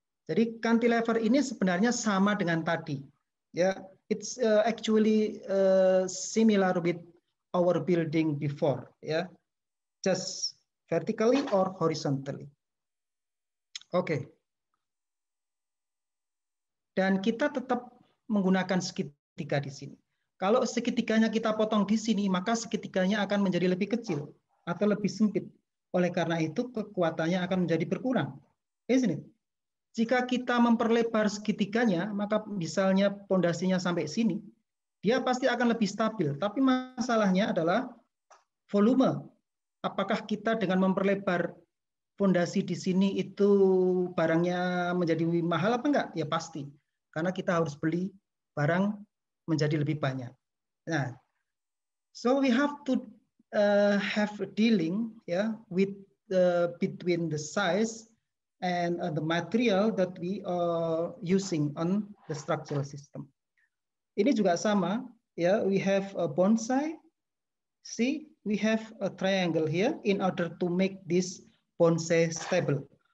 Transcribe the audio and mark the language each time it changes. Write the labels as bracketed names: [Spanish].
[Indonesian] Jadi cantilever ini sebenarnya sama dengan tadi, ya. [English] It's actually similar with our building before, ya, just vertically or horizontally. Okay. [Indonesian] dan kita tetap menggunakan segitiga di sini. Kalau segitiganya kita potong di sini, maka segitiganya akan menjadi lebih kecil atau lebih sempit. Oleh karena itu, kekuatannya akan menjadi berkurang. [English] Isn't it? [Indonesian] Jika kita memperlebar segitiganya, maka misalnya pondasinya sampai sini, dia pasti akan lebih stabil. Tapi masalahnya adalah volume. Apakah kita dengan memperlebar pondasi di sini itu barangnya menjadi mahal apa enggak? Ya pasti. Karena kita harus beli barang menjadi lebih banyak. [English] Nah, so we have to have a dealing with between the size and the material that we are using on the structural system. [Indonesian] Ini juga sama, ya. [English] We have a bonsai. See, we have a triangle here in order to make this bonsai stable.